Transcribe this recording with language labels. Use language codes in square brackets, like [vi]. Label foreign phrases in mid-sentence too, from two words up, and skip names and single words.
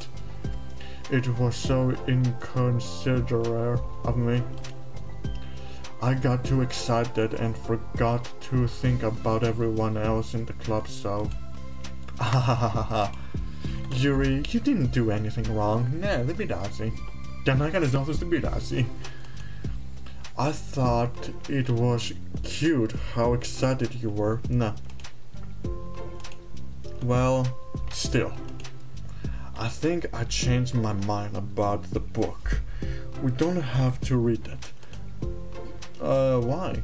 [en] It was so inconsiderate of me. I got too excited and forgot to think about everyone else in the club, so... Yuri, you didn't do anything wrong. [el] Ναι, δεν πειράζει. Και αν έκανες λάθος δεν πειράζει. [en] I thought it was cute how excited you were. Nah. Well, still. I think I changed my mind about the book. We don't have to read it. Why?